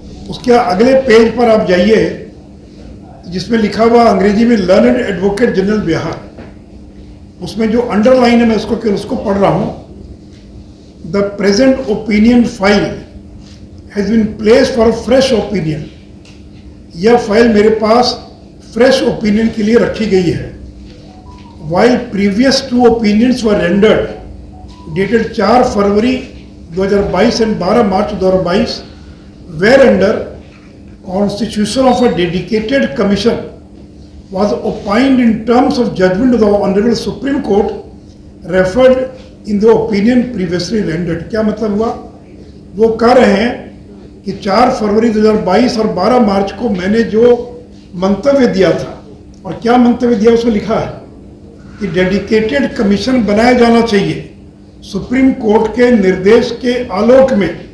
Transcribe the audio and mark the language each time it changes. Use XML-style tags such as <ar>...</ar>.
<hi>उसके अगले पेज पर आप जाइए जिसमें लिखा हुआ अंग्रेजी में लर्नड एडवोकेट जनरल बिहार, उसमें जो अंडरलाइन है मैं उसको पढ़ रहा हूं।</hi> <en>the present opinion file has been place for fresh opinion,</en> <hi>यह फाइल मेरे पास फ्रेश ओपिनियन के लिए रखी गई है।</hi> <en>While previous 2 opinions were rendered dated 4 February 2022 and 12 March 2022 were under constitution of a dedicated commission was opined in terms of judgment of the Honorable Supreme Court referred in the opinion previously rendered।</en> <hi>क्या मतलब हुआ, वो कह रहे हैं कि 4 फरवरी 2022 और 12 मार्च को मैंने जो मंतव्य दिया था, और क्या मंतव्य दिया उसमें लिखा है कि डेडिकेटेड कमीशन बनाया जाना चाहिए सुप्रीम कोर्ट के निर्देश के आलोक में।</hi>